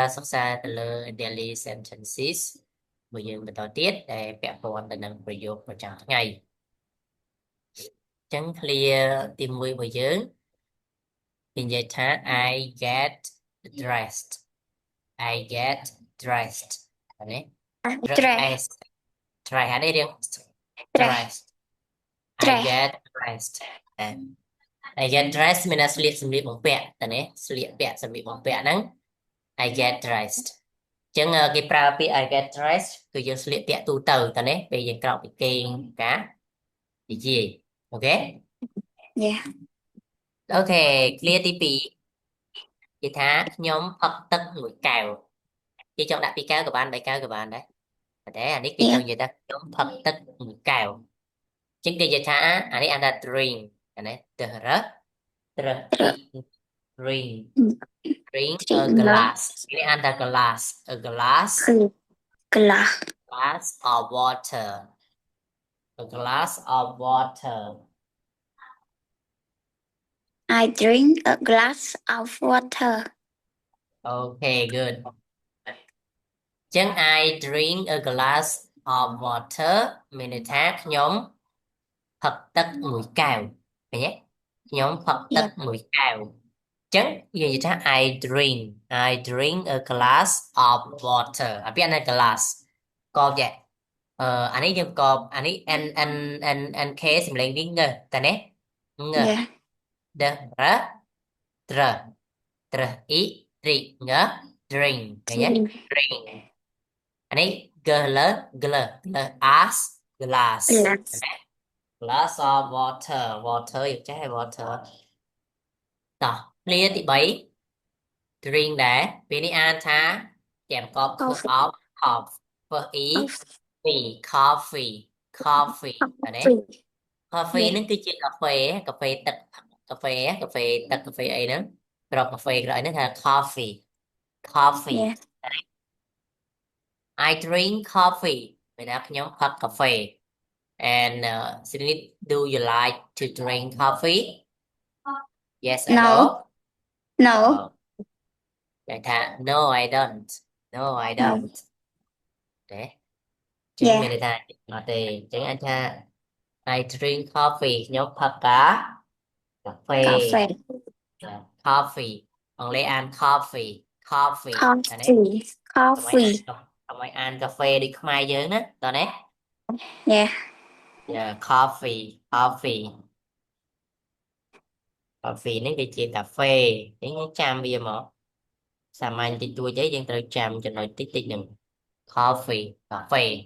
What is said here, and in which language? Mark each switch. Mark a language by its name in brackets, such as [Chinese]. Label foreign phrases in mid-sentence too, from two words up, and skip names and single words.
[Khmer] សិក្សាទៅលើ [English] daily sentences [Khmer] មួយយើងបន្តទៀតដែលពាក់ព័ន្ធទៅនឹងប្រយោគប្រចាំថ្ងៃអញ្ចឹង clear ទី1របស់យើងនិយាយថា [English] I get dressed I get dressed [Khmer] នេះ [English] dressed dress [Khmer] នេះរៀង [English] dressed I get dressed I get dressed [Khmer] មានស្លៀកសម្លៀកបំពាក់តានេះស្លៀកពាក់សម្លៀកបំពាក់ហ្នឹង [English] I get dressed [Khmer] អញ្ចឹងគេប្រើពាក្យ [English] I get dressed [Khmer] គឺយើងស្លៀកពាក់ទូទៅតានេះពេលយើងក្រោកពីគេងការនិយាយអូខេ Yeah អូខេ clear ទី2គេថាខ្ញុំផឹកទឹកមួយកែវគេចង់ដាក់ពីកែវក៏បាន3កែវក៏បានដែរតែអានេះគេចង់និយាយថាខ្ញុំផឹកទឹកមួយកែវអញ្ចឹងគេនិយាយថាអានេះអានថា drink អានេះ [English] drink drink a glass [Khmer] នេះអានថា [English] glass a glass of water a glass of water [Khmer] I drink a glass of water [English] okay good [Khmer] ចឹង [English] I drink a glass of water [Khmer] មានន័យថាខ្ញុំផឹកទឹកមួយកែវឃើញទេខ្ញុំផឹកទឹកមួយកែវចឹងយើងនិយាយថា [English] I drink a glass of water [Khmer] អាពីអានេះ glass កបចេះអានេះយើងកបអានេះ n k សម្លេងវិញតែនេះង d r [English] tr tr i ri ng drink ឃើញទេ drink អានេះ gl as glass glass of water water [Khmer] យើងចេះ water តោះ clear ទី3 drink ដែរពេលនេះអានថាចាំកបធ្វើ [English] of coffee coffee [Khmer] អានេះ coffee ហ្នឹងគឺជាកាហ្វេទឹកកាហ្វេទឹកកាហ្វេអីហ្នឹងក្របកាហ្វេក្របអីហ្នឹងថា coffee [English] I drink coffee [Khmer] មានថាខ្ញុំផឹកកាហ្វេ [English] and Srinit do you like to drink coffee yes or no No [Khmer] តែថា [English] no I don't [Khmer] ទេចឹងមានន័យថាអត់ទេចឹងអាចថា [English] I drink coffee [Khmer] ខ្ញុំផឹកកាហ្វេ coffee អង់គ្លេសអាន coffee អានេះ coffee កុំឲ្យអានកាហ្វេដូចខ្មែរយើងណាតោះនេះ Yeah coffee នេះគឺជាកាហ្វេអញ្ចឹងចាំវាមកសាមញ្ញតិចតួចអីយើងត្រូវចាំចំណុចតិចហ្នឹង coffee កាហ្វេ